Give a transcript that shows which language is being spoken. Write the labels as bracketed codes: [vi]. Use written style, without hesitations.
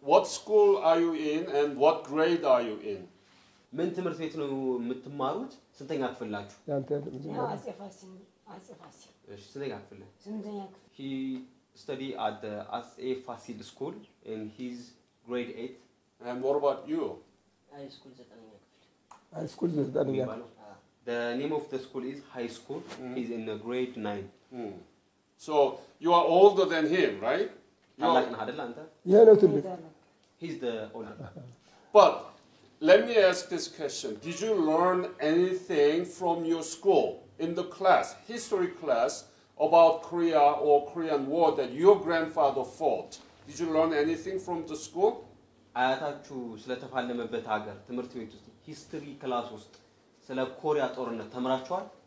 [en] What school are you in and what grade are you in? [am] ምን ትምህርት ቤት ነው የምትማሩት ስንተኛ ክፍል ናችሁ ያንተ አጽፋሲን እሺ ስንተኛ ክፍል ስምንተኛ ክፍል [en] he study at the SA Fasil school in his grade 8 And what about you? [am] high school ዘጠነኛ ክፍል high school ዘጠነኛ [en] The name of the school is high school. He's in grade 9. So you are older than him, right? Yeah, no, he's the older. But let me ask this question. Did you learn anything from your school in the class, history class, about Korea or Korean War that your grandfather fought? Did you learn anything from the school? [am] አያታችሁ ስለተፋለመበት ሀገር ትምህርት ቤት ውስጥ [en] ሂስትሪ ክላስ [am] ውስጥ ስለ ኮሪያ ጦርነት ተምራችኋል?